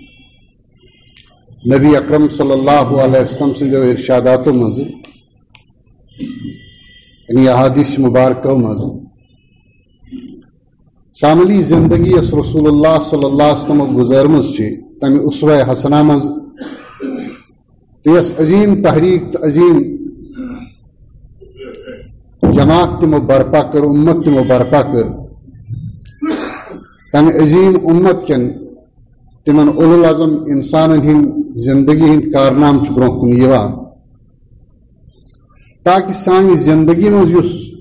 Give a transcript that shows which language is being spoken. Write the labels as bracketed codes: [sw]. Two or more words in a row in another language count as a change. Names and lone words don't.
[ks] نبی اکرم [ar] صلی اللہ علیہ وسلم [ks] سندیو ارشاداتو مز یعنی احادیث مبارکو مز شاملی زندگی اس رسول اللہ [ar] صلی اللہ علیہ وسلم [ks] گزارمز تمہ اسوہ حسنہ مز یس عظیم تحریک عظیم جماعت تمو برپا کر، امت تمو برپا کر، تمہ عظیم امت کن تمن [ar] اولو العظم [ks] انسان ہند زندگی ہند کارنام برونٛہہ کُن یوان، تاکہ سانہِ زندگی مز یُس